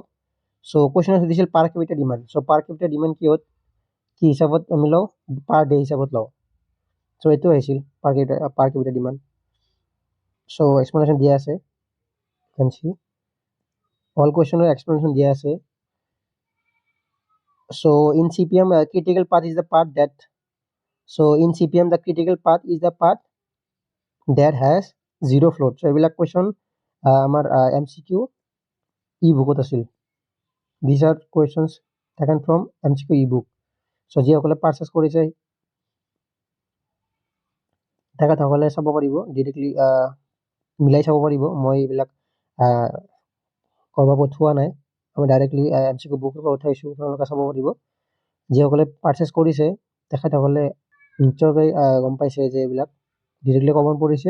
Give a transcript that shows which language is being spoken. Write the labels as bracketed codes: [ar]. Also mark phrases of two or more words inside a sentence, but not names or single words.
[as] চ' কুৱেশ্যনত সুধিছিল [en] per capital demand. [as] চ' [en] per capital demand [as] কি হিচাপত আমি লওঁ, [en] per day [as] হিচাপত লওঁ। চ' এইটো আহিছিল [en] per capital demand. [as] চ' এক্সপ্লেনেশ্যন দিয়া আছে, [en] all question [as] এক্সপ্লেনেশ্যন দিয়া আছে। [en] So in CPM, critical path is the path that, so in CPM the critical path is the path that has zero float. [as] So এইবিলাক কুৱেশ্যন আমাৰ MCQ ই বুকত আছিল। [en] These are questions taken from MCQ ebook. [as] So যিসকলে পাৰ্চেছ কৰিছে তেখেতসকলে চাব পাৰিব ডিৰেক্টলি মিলাই চাব পাৰিব। মই এইবিলাক কৰবা পঠোৱা নাই, আমি ডাইৰেক্টলি MCQ বুকৰ পৰা উঠাইছোঁ, আপোনালোকে চাব পাৰিব। যিসকলে পাৰ্চেছ কৰিছে তেখেতসকলে নিশ্চয়কৈ গম পাইছে যে এইবিলাক [en] directly common [as] পৰিছে।